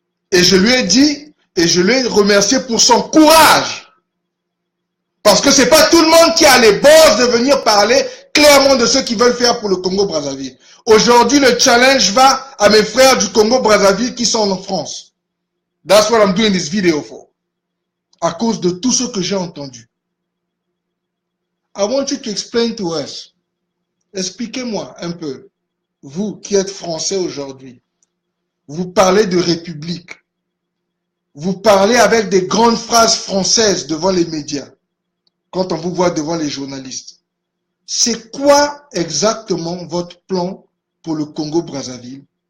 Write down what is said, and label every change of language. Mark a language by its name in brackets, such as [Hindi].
[French] Et je lui ai dit, et je lui ai remercié pour son courage. Parce que c'est pas tout le monde qui a les bosses de venir parler clairement de ce qu'ils veulent faire pour le Congo-Brazzaville. Aujourd'hui, le challenge va à mes frères du Congo-Brazzaville qui sont en France. [English] That's what I'm doing this video for. [French] À cause de tout ce que j'ai entendu. [English] I want you to explain to us. [French] Expliquez-moi un peu. Vous qui êtes français aujourd'hui, vous parlez de république. Vous parlez avec des grandes phrases françaises devant les médias. Quand on vous voit devant les journalistes. C'est quoi exactement votre plan pour le Congo-Brazzaville?